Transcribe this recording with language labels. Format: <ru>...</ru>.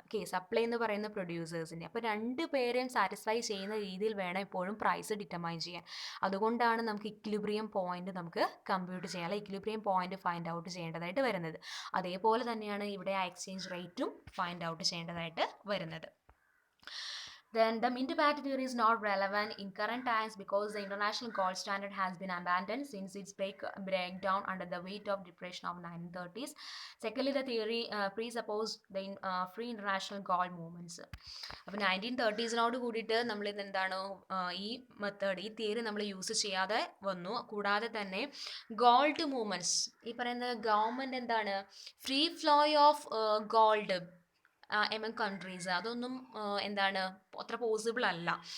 <ml>Okay, supply എന്ന് പറയുന്നത് പ്രൊഡ്യൂസേഴ്സിൻ്റെ. അപ്പോൾ രണ്ട് പേരെയും സാറ്റിസ്ഫൈ ചെയ്യുന്ന രീതിയിൽ വേണം എപ്പോഴും പ്രൈസ് ഡിറ്റർമൈൻ ചെയ്യാൻ. അതുകൊണ്ടാണ് നമുക്ക് ഇക്വിലിബ്രിയം പോയിന്റ് നമുക്ക് കമ്പ്യൂട്ട് ചെയ്യാൻ, അല്ലെങ്കിൽ ഇക്വിലിബ്രിയം പോയിന്റ് ഫൈൻഡ് ഔട്ട് ചെയ്യേണ്ടതായിട്ട് വരുന്നത്. അതേപോലെ തന്നെയാണ് ഇവിടെ ആ എക്സ്ചേഞ്ച് റേറ്റും ഫൈൻഡ് ഔട്ട് ചെയ്യേണ്ടതായിട്ട് വരുന്നത്.</ml> <en>Then the Minty Parity theory is not relevant in current times because the international gold standard has been abandoned since its breakdown under the weight of depression of 1930s. Secondly, the theory presupposed the free international gold movements.</en> <ml>അപ്പോൾ 1930s കൂടിയിട്ട് നമ്മൾ എന്താണ് ഈ method, ഈ theory നമ്മൾ use ചെയ്യാതെ വന്നു. കൂടാതെ തന്നെ ഗോൾഡ് മൂവ്മെൻറ്റ്സ്, ഈ പറയുന്ന ഗവൺമെൻറ് എന്താണ് free flow of gold among countries, അതൊന്നും എന്താണ് അത്ര പോസിബിൾ അല്ല.</ml>